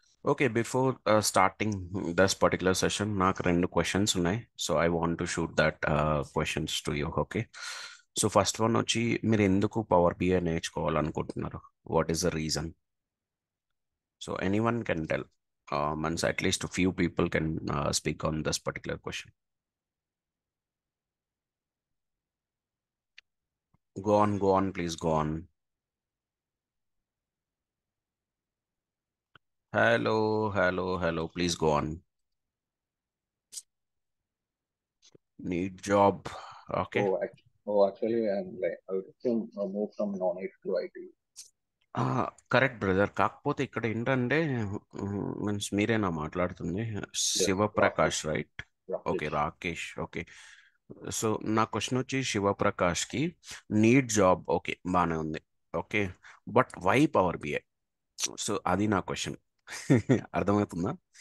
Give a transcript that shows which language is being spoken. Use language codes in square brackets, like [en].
[en] Okay, before starting this particular session, [te] నాకు రెండు questions ఉన్నాయి. [en] So I want to shoot that questions to you. [te] Okay, so first one వచ్చి మీరు ఎందుకు power BI నేర్చుకోవాలనుకుంటున్నారు? [en] What is the reason? So any one can tell. Means at least a few people can speak on this particular question. Go on, please go on. Hello, please go on. Need job. Okay. Actually, I would to move from non-IT to IT. [te] Correct brother. కాకపోతే ఇక్కడ ఏంటంటే means మీరేనా మాట్లాడుతుంది? [en] Yes, Rakesh. Shivaprakash right? Okay, Rakesh. Rakesh. [te] Okay, so నా question వచ్చి శివప్రకాష్కి need job. Okay, బాగానే ఉంది. Okay, [en] But why power BI? [te] So అది నా క్వశ్చన్. అర్థమవుతుందా?